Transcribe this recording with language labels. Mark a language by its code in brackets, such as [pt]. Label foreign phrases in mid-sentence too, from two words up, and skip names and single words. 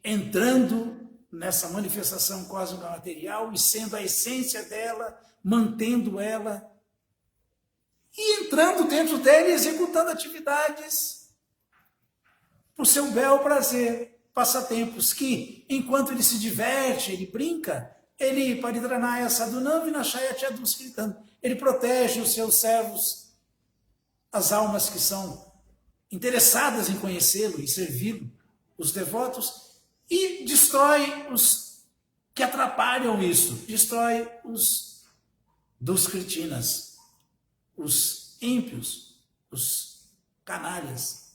[pt] entrando nessa manifestação cósmica material e sendo a essência dela, mantendo ela e entrando dentro dela e executando atividades por seu bel prazer, passatempos que, enquanto ele se diverte, ele brinca, ele [sa] paridranaya sadhunam vinashaya chaduskritam, [pt] ele protege os seus servos, as almas que são interessadas em conhecê-lo e servi-lo, os devotos, e destrói os que atrapalham isso, destrói os duskritinas, os ímpios, os canalhas.